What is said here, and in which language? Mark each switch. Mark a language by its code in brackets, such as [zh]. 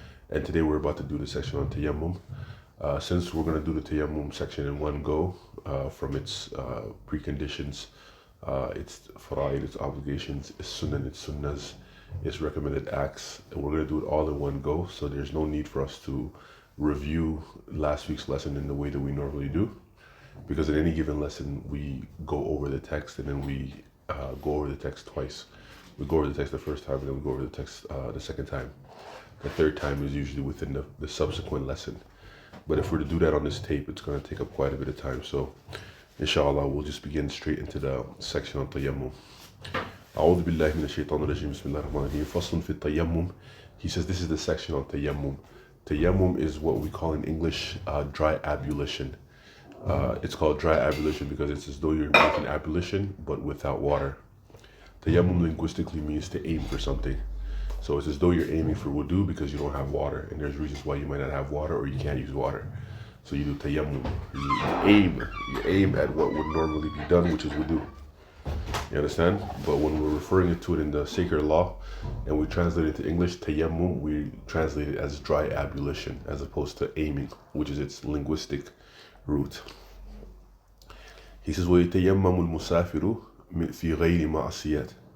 [en] And today we're about to do the section on tayammum. Since we're going to do the tayammum section in one go, from its preconditions, its fara'id, its obligations, its sunan, its sunnahs, its recommended acts, and we're going to do it all in one go, so there's no need for us to review last week's lesson in the way that we normally do, because in any given lesson we go over the text and then we go over the text twice. We go over the text the first time and then we go over the text the second time. The third time is usually within the subsequent lesson. But if we're to do that on this tape, it's going to take up quite a bit of time. So, inshallah, we'll just begin straight into the section on tayammum. [ar] أعوذ بالله من الشيطان الرجيم بسم الله الرحمن الرحيم فصل في التيمم. [en] He says this is the section on tayammum. Tayammum is what we call in English dry ablution. It's called dry ablution because it's as though you're making ablution but without water. Tayammum linguistically means to aim for something. So it's as though you're aiming for wudu because you don't have water, and there's reasons why you might not have water or you can't use water. So you do tayammum. You aim at what would normally be done, which is wudu. You understand? But when we're referring to it in the sacred law and we translate it to English, tayammum, we translate it as dry ablution as opposed to aiming, which is its linguistic root. He says, [ar] وَيَتَيَمَّمُ الْمُسَافِرُ فِي غَيْرِ مَعْصِيَةٍ.